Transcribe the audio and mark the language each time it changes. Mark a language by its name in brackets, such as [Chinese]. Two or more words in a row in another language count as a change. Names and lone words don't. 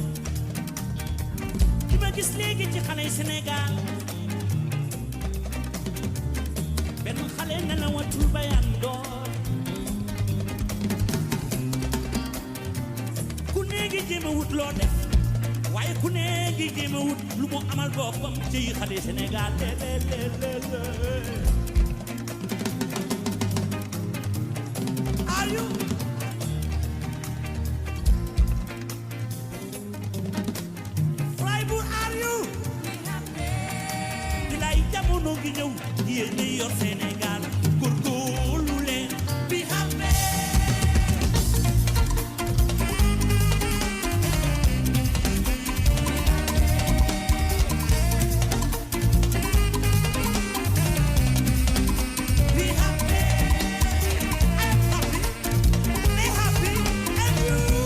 [Wolof] li ma gis léegi ci xale yi Sénégal benn xale nelawatul ba yandoor ku ne ngi jéem a wut loo def waaye ku ne ngi jéem a wut lu mu amal boppam ci xale Sénégal [English] are you [Wolof] Freiburg [English] are you [Wolof] bilaay jamono gi ñëw yéen ñi yor Sénégal góorgóorlu leen bi [English] happy be happy. I'm happy. They happy. And you.